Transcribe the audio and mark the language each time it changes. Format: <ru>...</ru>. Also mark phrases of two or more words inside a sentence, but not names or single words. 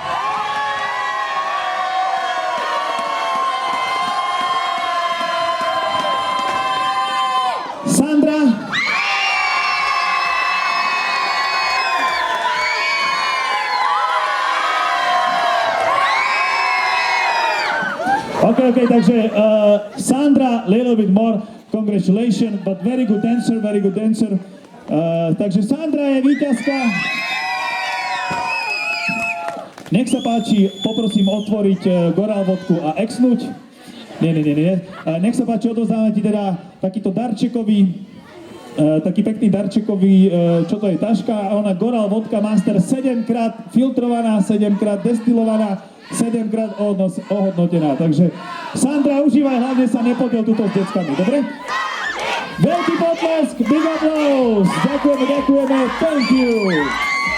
<en>Sandra? OK, takže Sandra, little bit more, congratulations, but very good dancer.</en> <sk>Takže Sandra je víťazka. Nech sa páči, poprosím otvoriť Goral vodku a exnúť. Nie. Nech sa páči, odovzdáme ti teda takýto darčekový, taký pekný darčekový, čo to je, taška. Ona Goral vodka Master 7-krát filtrovaná, 7-krát destilovaná, 7-krát ohodnotená. Takže Sandra, užívaj, hlavne sa nepodiel tuto s deckami, dobre? Veľký potlesk,</sk> <en>big applause, ďakujeme, thank you.</en>